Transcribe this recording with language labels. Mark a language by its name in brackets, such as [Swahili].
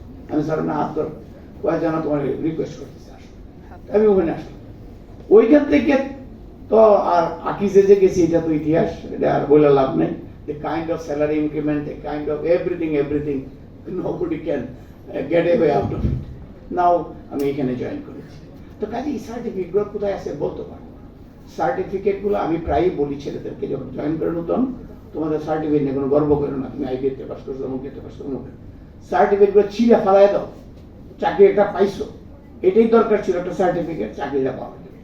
[Bangla] আমি স্যার না হাত ধর, কয়েক যেন তোমার রিকোয়েস্ট করতেছে, আমি ওখানে আসলাম। ওইখান থেকে তো আর আকিজে যে গেছি, এটা তো ইতিহাস, এটা আর বলে লাভ নেই। [English] The kind of salary increment, the kind of everything, nobody can get away out of it. [Bangla] Now আমি এখানে জয়েন করেছি। তো কাজে এই সার্টিফিকেটগুলো কোথায় আছে বলতে পারবো না। সার্টিফিকেটগুলো আমি প্রায়ই বলি ছেলেদেরকে, যখন জয়েন করে নতুন, তোমাদের সার্টিফিকেট নিয়ে কোনো গর্ব করো না, তুমি IBA-তে পাস করছো, অমুকে পাস করছো, অমুকে। সার্টিফিকেটগুলো ছিঁড়ে ফেলায় দাও, চাকরি একটা পাইছো, এটাই দরকার ছিল, একটা সার্টিফিকেট, চাকরিটা পাওয়া।